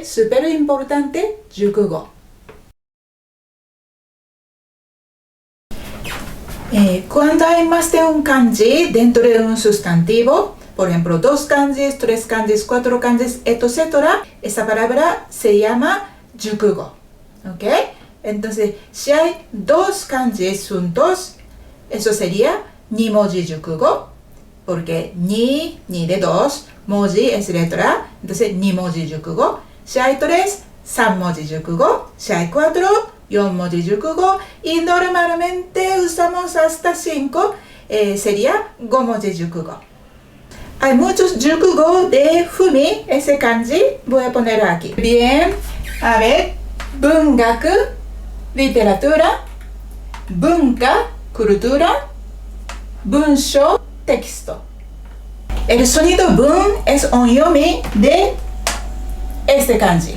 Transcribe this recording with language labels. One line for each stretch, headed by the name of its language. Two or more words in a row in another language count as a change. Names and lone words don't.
Spanish: Súper importante, jukugo. Cuando hay más de un kanji dentro de un sustantivo, por ejemplo, 2 kanjis, 3 kanjis, 4 kanjis, etc., esa palabra se llama jukugo. ¿Ok? Entonces, si hay 2 kanjis juntos, eso sería
Japanese: 二文字熟語,
Spanish: porque ni de 2, moji es letra, entonces
Japanese: 二文字熟語.
Spanish: Si hay 3,
Japanese: 3 文字熟語.
Spanish: Si hay 4,
Japanese: 4 文字熟語.
Spanish: Y normalmente usamos hasta 5, sería
Japanese: 5 文字熟語.
Spanish: Hay muchos jukugo de fumi, ese kanji, voy a poner aquí. Bien, a ver, bungaku, literatura, bunka, cultura, bunsho, texto. El sonido bun es onyomi de este kanji.